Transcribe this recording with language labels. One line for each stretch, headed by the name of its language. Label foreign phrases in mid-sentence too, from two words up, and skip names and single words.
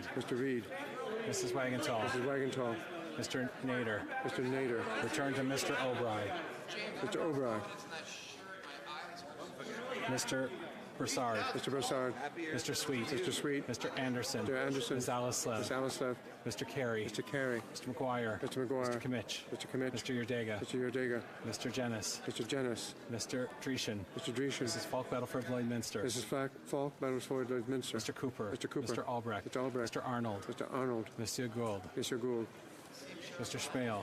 English: Mr. Reed. Mrs. Wagentall. Mrs. Wagentall. Mr. Nader. Mr. Nader. Return to Mr. O'Brien. Mr. O'Brien. Mr. Broussard. Mr. Broussard. Mr. Sweet. Mr. Sweet. Mr. Anderson. Mr. Anderson. Ms. Alislev. Ms. Alislev. Mr. Carey. Mr. Carey. Mr. McGuire. Mr. McGuire. Mr. Kimmich. Mr. Kimmich. Mr. Yerdega. Mr. Yerdega. Mr. Jennis. Mr. Jennis. Mr. Dreeshen. Mr. Dreeshen. Mrs. Falk, Battleford, Lloydminster. Mrs. Falk, Battleford, Lloydminster. Mr. Cooper. Mr. Cooper. Mr. Albrecht. Mr. Albrecht. Mr. Arnold. Mr. Arnold. Monsieur Gould. Mr. Gould. Mr. Schmale.